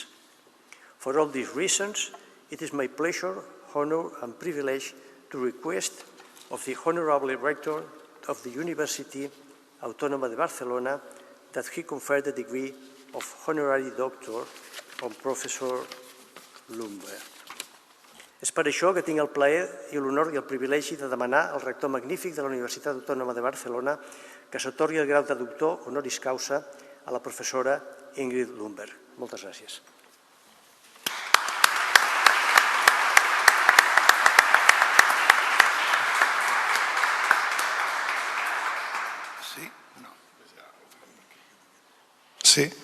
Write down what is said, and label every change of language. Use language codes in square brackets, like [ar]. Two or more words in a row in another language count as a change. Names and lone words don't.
[en] For all these reasons, it is my pleasure, honor, and privilege to request of the Honorable Rector of the University Autónoma de Barcelona that he confer the degree of Honorary Doctor on Professor Lumber. [ca] És per això que tinc el plaer i l'honor i el privilegi de demanar al rector magnífic de la Universitat Autònoma de Barcelona que s'atorgui el grau de doctor [la] honoris causa [ca] a la professora Ingrid Lumber. Moltes gràcies. Sí.